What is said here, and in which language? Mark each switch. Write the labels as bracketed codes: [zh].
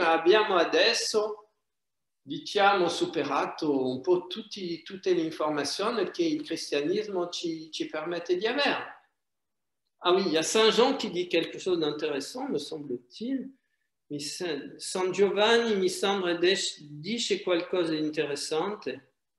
[it] Abbiamo adesso, diciamo, superato un po' tutte le informazioni che il cristianismo ci permette di avere. [fr] Ah oui, il y a Saint Jean qui dit quelque chose d'intéressant, me semble-t-il. [it] San Giovanni, mi sembra, dice qualcosa di interessante.